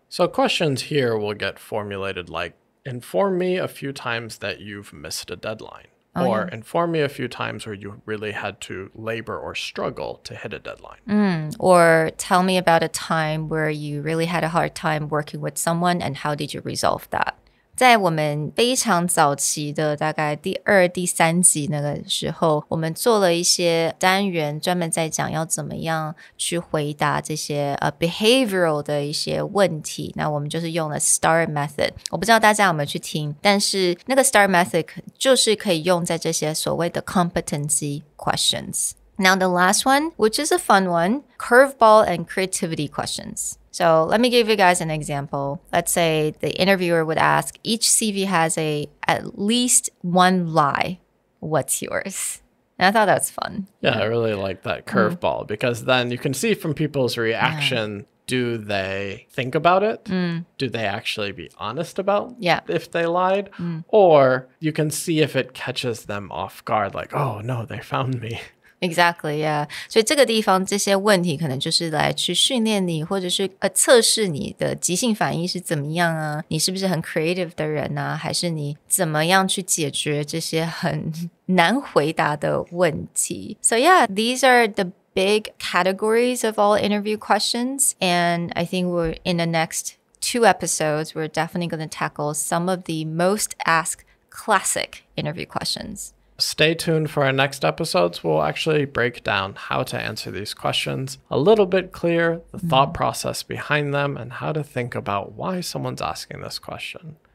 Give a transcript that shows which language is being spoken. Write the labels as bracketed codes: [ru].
[en] So questions here will get formulated like, inform me a few times that you've missed a deadline. Or inform me a few times where you really had to labor or struggle to hit a deadline. Or tell me about a time where you really had a hard time working with someone and how did you resolve that? [zh] 在我们非常早期的大概第2、第3集那个时候，我们做了一些单元专门在讲要怎么样去回答这些behavioral 的一些问题。那我们就是用了 STAR method。我不知道大家有没有去听，但是那个 STAR method 就是可以用在这些所谓的 competency questions. [en] Now the last one, which is a fun one, curveball and creativity questions. So let me give you guys an example. Let's say the interviewer would ask, each CV has at least one lie. What's yours? And I thought that was fun. Yeah, I really like that curveball because then you can see from people's reaction, do they think about it? Do they actually be honest about if they lied? Or you can see if it catches them off guard, like, oh no, they found me. Exactly, yeah. [zh] 所以这个地方这些问题可能就是来去训练你，或者是测试你的即兴反应是怎么样啊？你是不是很 creative 的人啊？还是你怎么样去解决这些很难回答的问题？ [en] So yeah, these are the big categories of all interview questions, and I think we're in the next 2 episodes, we're definitely going to tackle some of the most asked classic interview questions. Stay tuned for our next episodes. We'll actually break down how to answer these questions a little bit clear, the thought process behind them, and how to think about why someone's asking this question.